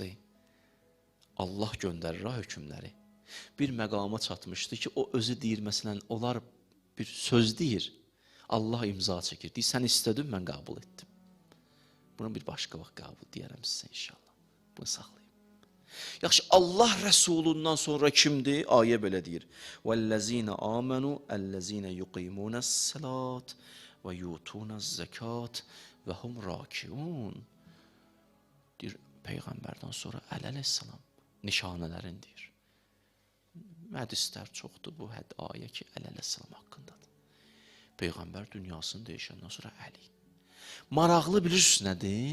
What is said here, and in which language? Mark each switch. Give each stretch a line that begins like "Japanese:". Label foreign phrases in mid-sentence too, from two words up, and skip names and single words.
Azerbaijani: Allah göndərir hökmləri. Bir məqama çatmışdı ki, o özü deyir, məsələn, onlar bir söz deyir. Allah imza çəkir. Deyir, sən istədin, mən qəbul etdim. Bunu bir başqa vaxt qəbul deyərəm sizə inşallah. Bunu saxlayın. Yaxşı, Allah Rəsulundan sonra kimdir? Ayə belə deyir.
Arabic: وَالَّذِينَ آمَنُوا الَّذِينَ يُقِيمُونَ الصَّلَاةِ وَيُؤْتُونَ الزَّكَاةَ وَهُمْ رَاكِعُونَ
Azerbaijani: deyir, Peyğəmbərdən sonra əleyhissalam nişanələrin deyir. Hədislər çoxdur bu ayə ki, əleyhissalam haqqındadır. Peyğəmbər dünyasını dəyişəndən sonra Əli. Maraqlı bilirsiniz nədir?